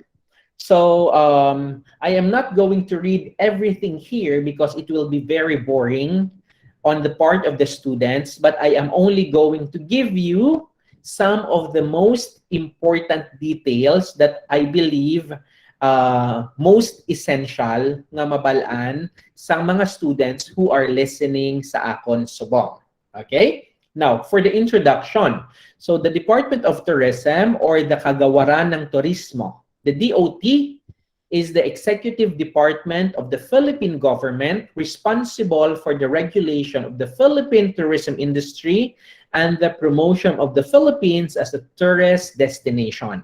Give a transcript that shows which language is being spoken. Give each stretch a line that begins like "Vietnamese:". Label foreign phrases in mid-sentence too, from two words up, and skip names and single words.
English: So I am not going to read everything here because it will be very boring on the part of the students, but I am only going to give you some of the most important details that I believe most essential
Hiligaynon: nga mabalaan sa mga
English: students who are listening
Hiligaynon: sa akon subong.
English: Okay? Now, for the introduction. So, the Department of Tourism or the Kagawaran ng Turismo, the DOT, is the executive department of the Philippine government responsible for the regulation of the Philippine tourism industry and the promotion of the Philippines as a tourist destination.